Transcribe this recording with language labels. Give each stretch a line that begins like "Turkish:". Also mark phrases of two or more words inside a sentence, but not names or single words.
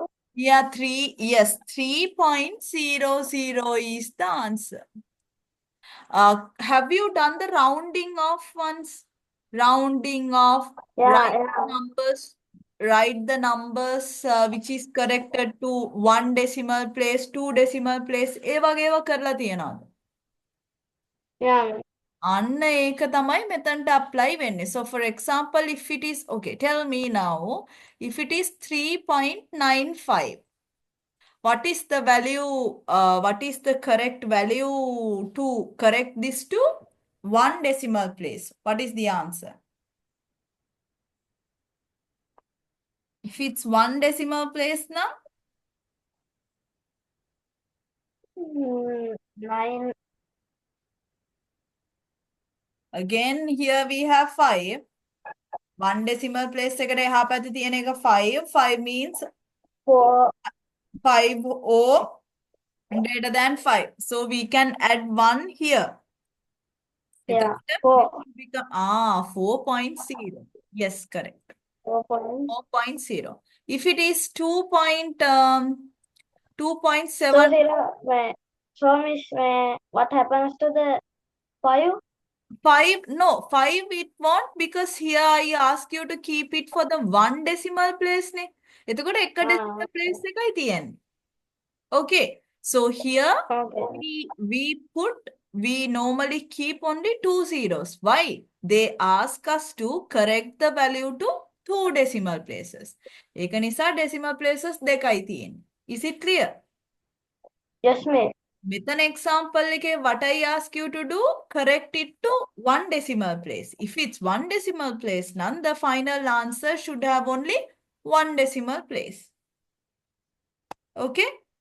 English: yeah, 3. Yes, 3.00 is the answer. Have you done the rounding off once? Rounding off, Yeah, write yeah, numbers, write the numbers which is corrected to one decimal place, two decimal place.
Sinhala: ඒවගේව කරලා තියෙනවද?
English: yeah.
Sinhala: අන්න ඒක තමයි මෙතනට apply වෙන්නේ.
English: So for example, if it is, okay, tell me now, if it is 3.95. What is the value? What is the correct value to correct this to one decimal place? What is the answer? If it's one decimal place now, Nine. again here we have 5. One decimal place
Sinhala: එකට එහා පැත්තේ තියෙන එක 5. 5 means
English: 4. 5 or greater than 5. So we can add 1 here. Yeah,
Sinhala: එතකොට this
English: 4. will become 4.0. Yes, correct. 4 points. 4.0. If it is 2.7, 2 0. So, miss, what happens to the 5? 5, no, 5 it won't because here I ask you to keep it for the one decimal place. Ne?
Sinhala: එතකොට එක Ah,
English: decimal place
Sinhala: එකයි තියෙන්නේ.
English: Okay, so here okay. we normally keep only two zeros. Why? They ask us to correct the value to two decimal places.
Sinhala: ඒක නිසා
English: decimal places
Sinhala: දෙකයි තියෙන්නේ.
English: Is it clear? Yes, miss. With an example, like what I ask you to do, correct it to one decimal place. If it's one decimal place, none, the final answer should have only one decimal place. Okay?